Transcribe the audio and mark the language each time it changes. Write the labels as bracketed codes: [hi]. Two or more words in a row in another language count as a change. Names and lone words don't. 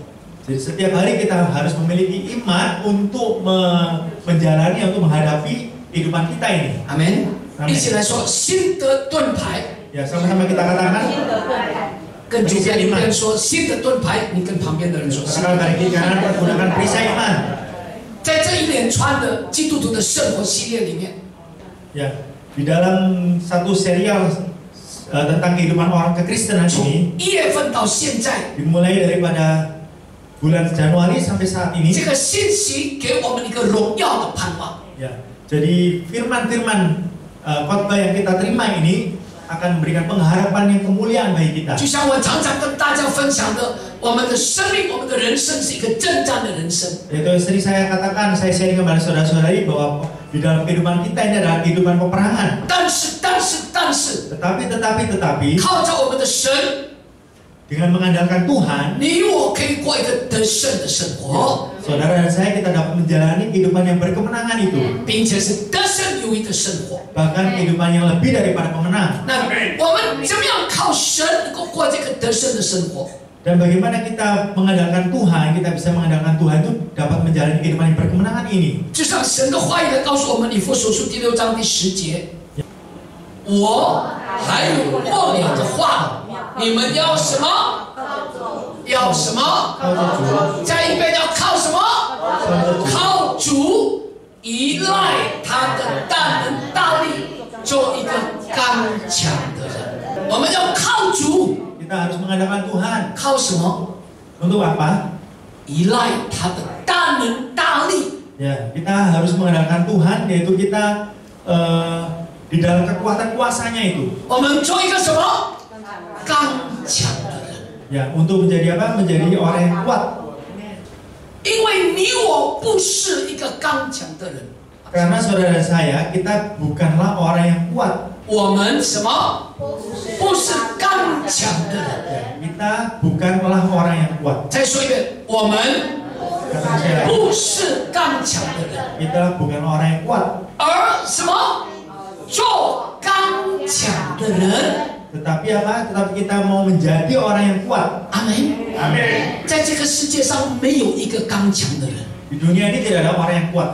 [id] Jadi setiap hari kita harus memiliki iman untuk menjalani atau menghadapi kehidupan kita ini. [zh] 阿门。一起来说新的盾牌。 [id] Ya, sama-sama kita katakan. [zh] 跟左边另一边说新的盾牌，你跟旁边的人说。 [id] Katakan dari kiri kanan pergunakan perisai iman. [zh] 在这一连串的基督徒的生活系列里面， [id] Ya, di dalam satu serial tentang kehidupan orang kekristenan [zh] 从 [id] ini [zh] 1月份到现在， [id] dimulai daripada bulan Januari sampai saat ini. [zh] 这个信息给我们一个荣耀的盼望。 [id] Ya, jadi firman-firman khotbah yang kita terima ini akan memberikan pengharapan yang kemuliaan bagi kita. [zh] 就像我常常跟大家分享的，我们的生命、我们的人生是一个征战的人生。 [id] Itu sering saya katakan, saya sharing kepada saudara-saudari bahwa di dalam kehidupan kita ini adalah kehidupan peperangan. [zh] 但是， [id] Tetapi [zh] 靠着我们的神， [id] dengan mengandalkan Tuhan, [zh] 你我可以过一个得胜的生活， [id] saudara dan saya kita dapat menjalani kehidupan yang berkemenangan itu. [zh] 并且是得胜有余的生活。 [id] Bahkan kehidupan yang lebih daripada pemenang. [zh] 那我们怎么样靠神能够过这个得胜的生活？ [id] Dan bagaimana kita mengandalkan Tuhan, kita bisa mengandalkan Tuhan itu dapat menjalani kehidupan yang berkemenangan ini. [zh] 就像神的话语来告诉我们，以弗所书第6章第10节，我还有末了的话，你们要什么？要什么？再一遍要靠什么？靠主，依赖他的大能大力，做一个刚强的人。我们要靠主。 [id] Kita harus mengandalkan Tuhan. [zh] 靠什么？ [id] Untuk apa? [zh] 依赖他的大能大力。 [id] Ya, kita harus mengandalkan Tuhan, yaitu kita di dalam kekuatan kuasanya itu. [zh] 我们做一个什么？刚强的人。 [id] Ya, untuk menjadi apa? Menjadi orang yang kuat. [zh] 因为你我不是一个刚强的人。 [id] Karena saudara saya, kita bukanlah orang yang kuat. [zh] 我们什么？不是刚强的人。 [id] Ya, kita bukanlah orang yang kuat. [zh] 再说一遍，我们 [id] Katakan saya lagi, [zh] 不是刚强的人， [id] kita bukan orang yang kuat. [zh] 而什么？做刚强的人， [id] Tetapi apa? Tetapi kita mau menjadi orang yang kuat. [zh] 阿门。 [id] Amin. [zh] 在这个世界上没有一个刚强的人， [id] Di dunia ini tidak ada orang yang kuat.